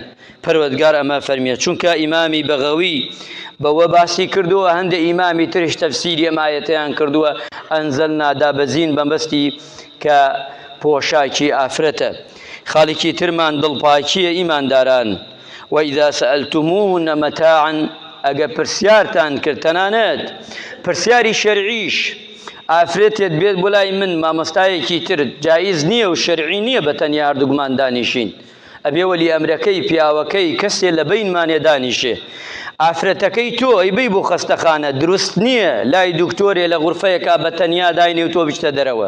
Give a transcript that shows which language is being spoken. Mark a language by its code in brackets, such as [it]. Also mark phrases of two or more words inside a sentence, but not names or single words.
[ckb] پەروەردگار ئەمە فەرمیە چونکە ئیمامی بەغەوی بەوە باسی کردووە هەندە ئیمامی ترش تەفسیری ئەم ئایەتەیان کردووە ئەنزەلنا دابەزین بەمبەستی کە پۆشاکی ئافرەتە. خاڵێکی ترمان دڵپاکیە ئیمانداران [ar] وإذا سألتموهن متاعا [ckb] ئەگە پرسیارتان کرد تەنانەت پرسیاری شەرعیش ئافرەتێت بێت بۆ لای من مامۆستایەکی تر جایز نییە و شەرعی نییە بە تەنیا هەردووکمان دانیشین ئەبێ وەلی ئەمرەکەی پیاوەکەی کەسێ لە بینمانێ دانیشێ. ئافرەتەکەی تۆ ئەیبەی بۆ خەستەخانە دروست نییە لای دوکتۆرێ لە غورفەیەکا بە تەنیا داینێ و تۆ بچتە دەرەوە.